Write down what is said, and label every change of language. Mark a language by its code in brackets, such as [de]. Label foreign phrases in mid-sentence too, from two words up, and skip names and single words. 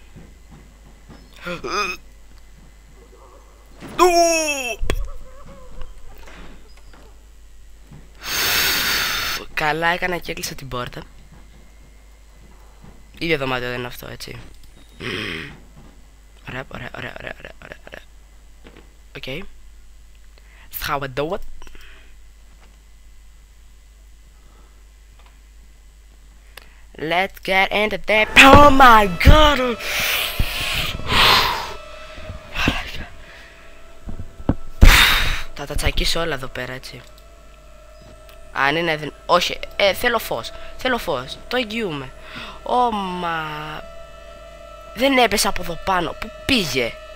[el] Καλά έκανα και έκλεισα την πόρτα. Ίδιο δωμάτιο δεν είναι αυτό, έτσι. Ωραία, ωραία, ωραία, ωραία, ωραία, ωραία. Οκ. [en] How I do it. Let's get into that. Oh my god. [el] Θα τα τσακίσω όλα εδώ πέρα, έτσι. Αν είναι όχι, θέλω φως. Θέλω φως. Το εγγυούμε. Μα... Δεν έπεσα από εδώ πάνω. Πού πήγε?